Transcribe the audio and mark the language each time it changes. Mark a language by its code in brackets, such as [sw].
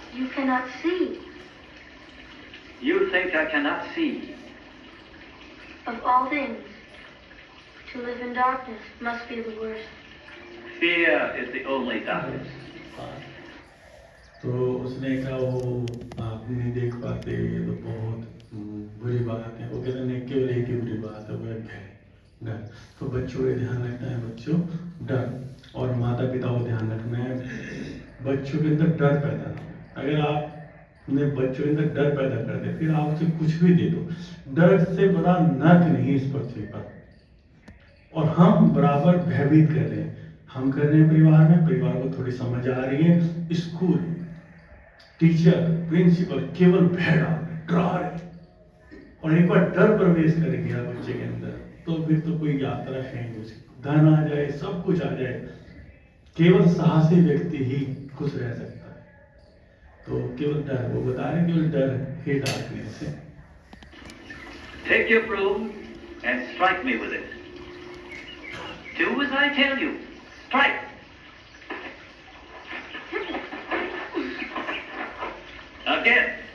[en] cannot see. You think I cannot see? Of all things, to live in darkness must be the worst. Fear is the only darkness. [hi] तो उसने कहा वो आप नहीं देख पाते, ये तो बहुत बुरी बात है। वो कहते नहीं, केवल एक ही बुरी बात है, वो है डर। तो बच्चों को ध्यान रखना है, बच्चों डर, और माता पिता को ध्यान रखना है बच्चों के अंदर डर पैदा ना हो। अगर आप अपने बच्चों के अंदर डर पैदा कर दे, फिर आप उसे कुछ भी दे दो, डर से बड़ा नर्क नहीं इस पृथ्वी पर। और हम बराबर भयभीत कर रहे हैं, हम कर रहे हैं परिवार में, परिवार को थोड़ी समझ आ रही है, स्कूल टीचर प्रिंसिपल केवल भय डाल रहे, डरा रहे। और एक बार डर प्रवेश कर गया बच्चे के अंदर, तो फिर तो कोई यात्रा है नहीं, धन आ जाए, सब कुछ आ जाए, केवल साहसी व्यक्ति ही खुश रह सकता है। तो केवल डर, वो बता रहे केवल डर ही डार्कनेस है। [en] Take your broom and strike me with it. Do as I tell you. Strike. Again.